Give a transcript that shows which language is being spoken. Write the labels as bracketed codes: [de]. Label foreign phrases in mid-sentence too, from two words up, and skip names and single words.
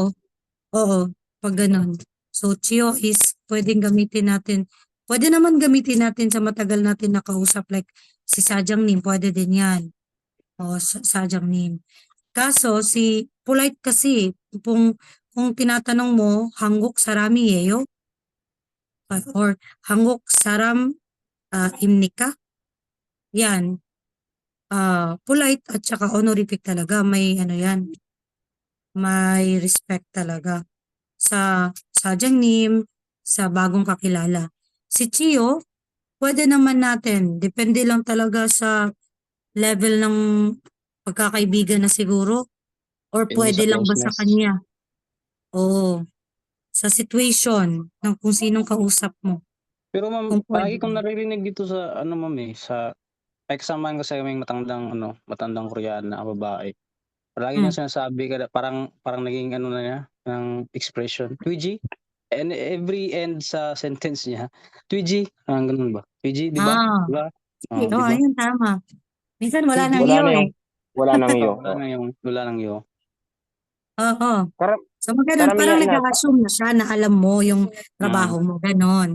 [tl] Oo, oo, pag ganun. So, Chio is pwedeng gamitin natin. Pwede naman gamitin natin sa matagal natin nakausap, like si Sajang Nim, pwede din yan. O, Sajang Nim. Kaso, si polite kasi, kung tinatanong mo, [ko] 한국 사람이에요? Or 한국 사람입니까? [tl] Yan. Polite at saka honorific talaga. May ano yan, may respect talaga sa Sajangnim, sa bagong kakilala. Si Chio, pwede naman natin. Depende lang talaga sa level ng pagkakaibigan na siguro. Or Depende sa pwede lang ba sa closeness. kanya? Oo. Sa situation ng kung sinong kausap mo. Pero ma'am, Kung palagi pwede. kong naririnig dito sa ano ma'am sa kasamahan ko sa kaming matandang Koreana babae. Palagi Hmm. niya sinasabi parang naging ano na niya ng expression, Twiji. And every end sa sentence niya, Twiji, ganun ba? Twiji, di ba? Di ba? Sige, Di ba? ayun, tama. Minsan wala nang Twiji. iyo eh. Wala nang iyo. Wala nang iyo. Oo. Karam, So, parang karamihan na, nag-assume na siya na alam mo yung Mm. trabaho mo, ganon.